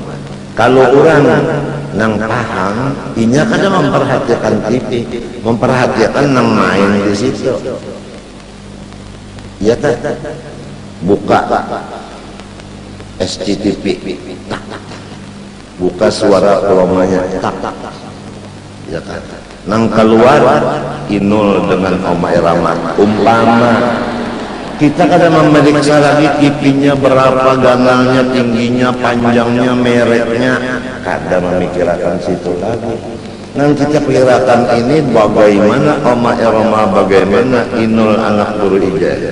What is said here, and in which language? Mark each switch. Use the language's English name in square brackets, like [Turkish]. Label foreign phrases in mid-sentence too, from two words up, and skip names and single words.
[Banjar] Kalau orang nang paham, inya kada memperhatikan TV, memperhatikan nang main di situ. Ya tak, buka SCTV, tak, buka suara promanya, tak, ya kan. Nang keluar Inul dengan Oma Irama, umpama kita kadang memeriksa lagi TV-nya berapa, ganalnya, tingginya, panjangnya, mereknya, kadang memikirkan situ lagi. Nang kita pikirkan ini bagaimana Oma Irama, bagaimana Inul anak guru Ijazah.